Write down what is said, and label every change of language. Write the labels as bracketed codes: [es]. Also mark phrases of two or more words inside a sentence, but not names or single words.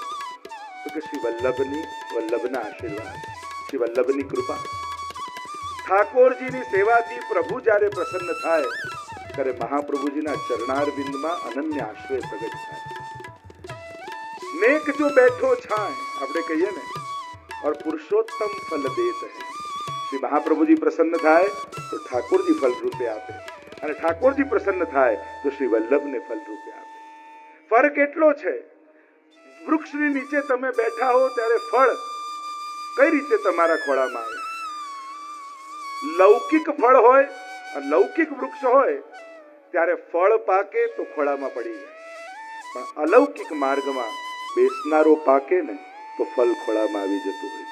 [gu] તો કે શ્રી વલ્લભના આશીર્વાદ, શ્રી વલ્લભની કૃપા. ઠાકોરજીની સેવાથી પ્રભુ જ્યારે પ્રસન્ન થાય ત્યારે મહાપ્રભુજીના ચરણારવિંદમાં અનન્ય આશ્રય પ્રગટ થાય. [bra] नेक जो बेठो छाय, [gu] આપણે કહીએ ને, [bra] और पुरुषोत्तम फल देत है. [gu] श्री महाप्रभुजी प्रसन्न થાય તો ઠાકોરજી ફલ રૂપે આપે, અને ઠાકોરજી પ્રસન્ન થાય તો શ્રી વલ્લભને ફલ રૂપે આપે. ફરક એટલો છે, વૃક્ષની નીચે તમે બેઠા હો ત્યારે ફળ કઈ રીતે તમારા ખોળામાં આવે? લૌકિક ફળ હોય અને લૌકિક વૃક્ષ હોય ત્યારે ફળ પાકે તો ખોળામાં પડી જાય, પણ અલૌકિક માર્ગમાં બેસનારો પાકે ને તો ફલ ખોળામાં આવી જતું હોય છે.